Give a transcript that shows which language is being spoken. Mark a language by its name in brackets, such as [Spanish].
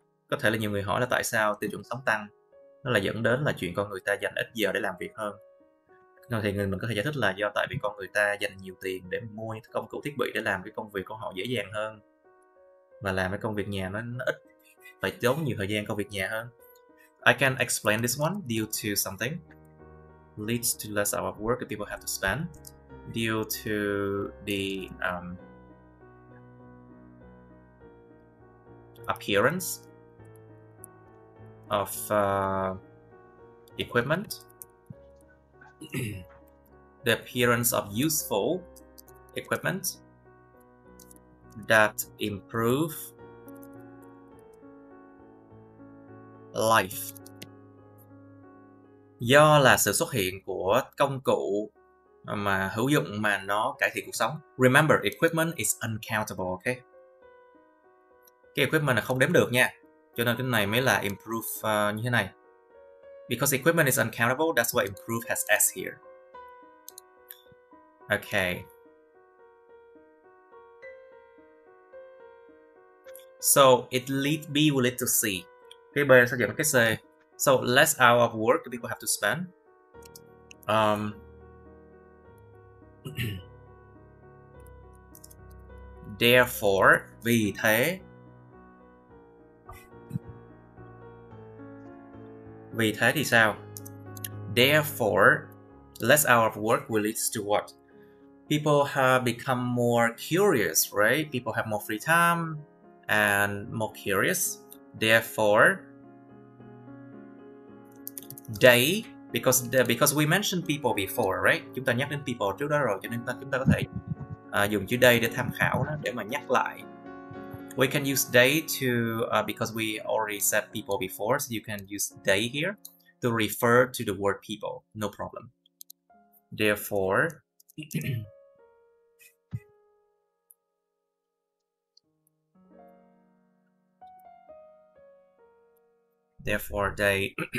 [Vietnamese] Có thể là nhiều người hỏi là tại sao tiêu chuẩn sống tăng, nó là dẫn đến là chuyện con người ta dành ít giờ để làm việc hơn. Thì mình có thể giải thích là do tại vì con người ta dành nhiều tiền để mua công cụ thiết bị để làm cái công việc của họ dễ dàng hơn, và làm cái công việc nhà nó ít, phải tốn nhiều thời gian công việc nhà hơn. [English] I can explain this one due to something leads to less hours of work that people have to spend due to the appearance of equipment. The appearance of useful equipment that improve life. [Vietnamese] Do là sự xuất hiện của công cụ mà hữu dụng mà nó cải thiện cuộc sống. [English] Remember, equipment is uncountable, okay? [Vietnamese] Cái equipment là không đếm được nha. Cho nên cái này mới là improve như thế này. [English] Because equipment is uncountable, that's why improve has S here. Okay. So it lead B will lead to C. [Vietnamese] Cái B sẽ dẫn cái C. [English] So less hour of work people have to spend. [Vietnamese] Therefore, vì thế thì sao? [English] Therefore, less hour of work will lead to what? People have become more curious, right? People have more free time and more curious. Therefore, they, because we mentioned people before, right? [Vietnamese] Chúng ta nhắc đến people trước đó rồi, cho nên chúng ta có thể dùng chữ they để tham khảo đó, để mà nhắc lại. [English] We can use they to, because we already said people before, so you can use they here to refer to the word people, no problem. Therefore, they